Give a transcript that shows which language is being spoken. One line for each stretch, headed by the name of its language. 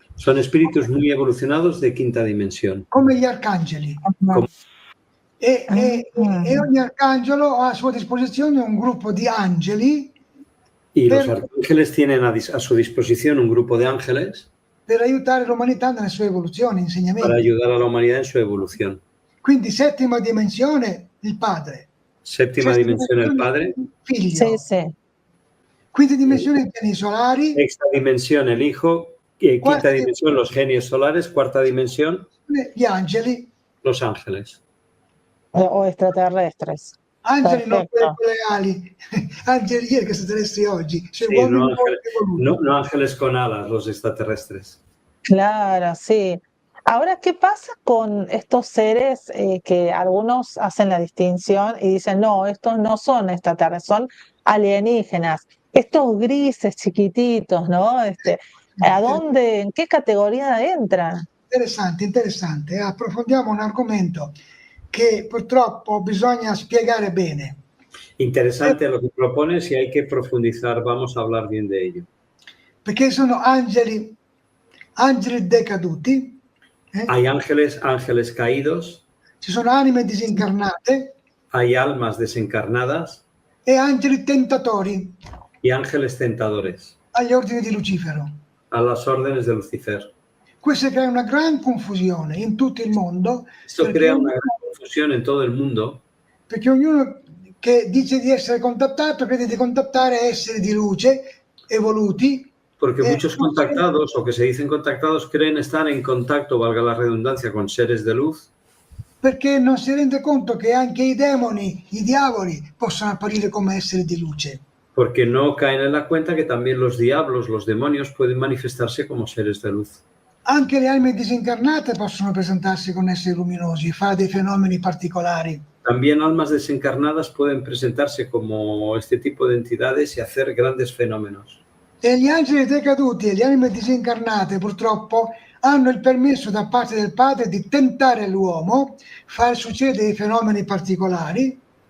Spanish: Son espíritus muy evolucionados de quinta dimensión.
Italian: Come gli arcangeli. E ogni arcangelo ha a sua disposizione un gruppo di angeli.
Spanish: Y los arcángeles tienen a su disposición un grupo de ángeles
Italian: per aiutare l'umanità nella sua evoluzione, insegnamenti.
Spanish: Para ayudar a la humanidad en su evolución.
Italian: Quindi settima dimensione, il Padre. Séptima dimensione il Padre. Figlio. Sì, sì. Quinta dimensione i geni solari.
Spanish: Sexta dimensión el Hijo. Quinta dimensión los genios solares. Cuarta dimensión
Italian: gli angeli.
Spanish: los ángeles. o extraterrestres.
Italian: Angeli non
Spanish: Perfecto.
Italian: con le ali, angeli ieri che extraterrestri oggi, cioè
Spanish: Sí,
Italian: uomini no, molto evoluti.
Spanish: no ángeles con alas, los extraterrestres. Claro, sí. Ahora, ¿qué pasa con estos seres que algunos hacen la distinción y dicen, no, estos no son extraterrestres, son alienígenas? Estos grises chiquititos, ¿no? ¿A dónde, en qué categoría entran?
Italian: Interessante, interessante. Approfondiamo un argomento che purtroppo bisogna spiegare bene.
Spanish: Interesante lo que propones y hay que profundizar, vamos a hablar bien de ello.
Italian: Perché sono angeli decaduti,
Spanish: Hay ángeles, ángeles caídos,
Italian: ci sono anime disincarnate
Spanish: hay almas desencarnadas
Italian: e angeli tentatori
Spanish: y ángeles tentadores,
Italian: agli ordini di Lucifero.
Spanish: a las órdenes de Lucifer.
Italian: Questo crea una gran confusione in tutto il mondo
Spanish: Esto crea una gran confusión en todo el mundo
Italian: perché ognuno che dice di essere contattato crede di contattare esseri di luce evoluti.
Spanish: porque muchos contactados o que se dicen contactados creen estar en contacto, valga la redundancia, con seres de luz,
Italian: perché non si rende conto che anche i demoni, i diavoli possono apparire come esseri di luce.
Spanish: porque no caen en la cuenta que también los diablos, los demonios pueden manifestarse como seres de luz.
Italian: Anche le anime disincarnate possono presentarsi con esseri luminosi, fare dei fenomeni particolari.
Spanish: También almas desencarnadas pueden presentarse como este tipo de entidades y hacer grandes fenómenos.
Italian: E gli angeli decaduti e le anime disincarnate purtroppo hanno il permesso da parte del Padre di tentare l'uomo, far succedere dei fenomeni particolari.